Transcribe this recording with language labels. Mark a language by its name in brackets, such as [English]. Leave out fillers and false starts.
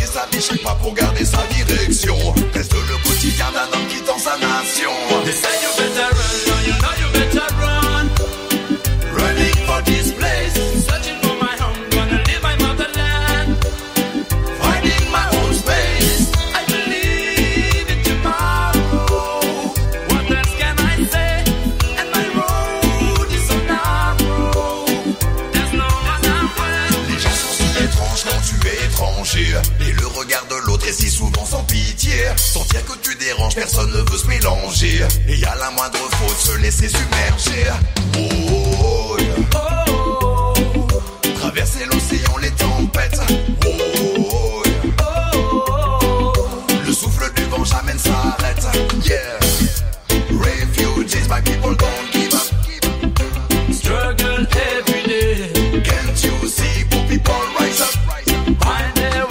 [French] qui chaque pas pour garder sa direction. Reste le quotidien d'un homme qui tend sa nation. [English] They say you better run, no, you know you better run. Running for this place, searching for my home, gonna live my motherland. Finding my own space, I believe in tomorrow. What else can I say? And my road is so narrow. There's no other way. [French] Les gens sont si étranges quand tu es étranger. Regarde l'autre et si souvent sans pitié. Sentir que tu déranges, personne ne veut se mélanger. Et à la moindre faute, se laisser submerger. Oh, oh, oh, yeah. Oh, oh, oh. Traverser l'océan, les tempêtes. Oh, oh, oh, yeah. Oh, oh, oh, oh. Le souffle du vent jamais ne s'arrête. Yeah. [English] Refugees, my people don't give up. Struggle every day. Can't you see poor people rise up?